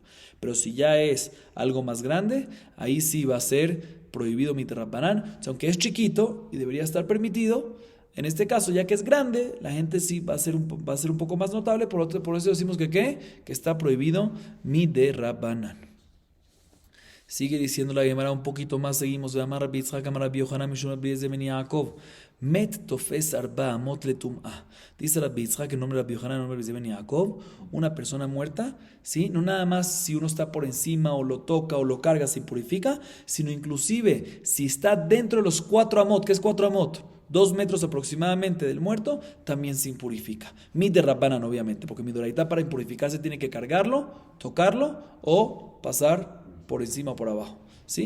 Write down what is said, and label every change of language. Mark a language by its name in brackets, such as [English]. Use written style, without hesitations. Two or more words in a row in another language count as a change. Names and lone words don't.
[Spanish] Pero si ya es algo más grande, ahí sí va a ser prohibido mitrabanán. O sea, aunque es chiquito y debería estar permitido, en este caso, ya que es grande, la gente sí va a ser un poco más notable, por eso decimos que ¿qué? Que está prohibido miderabanan. Sigue diciendo la Gemara un poquito más, seguimos de Amar Rabbi Yitzchak, Amar Rabbi Yohanan, Mishum Rabbi Eliezer ben Yaakov, [Hebrew] מת תופס ארבע אמות לטומאה. [Spanish] Dice Rabbi Yitzchak en nombre de Rabbi Yohanan, en nombre de Rabbi Eliezer ben Yaakov, una persona muerta, ¿sí? No nada más si uno está por encima o lo toca o lo carga se purifica, sino inclusive si está dentro de los 4 amot. ¿Qué es 4 amot? 2 metros aproximadamente del muerto, también se impurifica. Miderabanan, obviamente, porque midoraita para impurificarse tiene que cargarlo, tocarlo o pasar por encima o por abajo, ¿sí?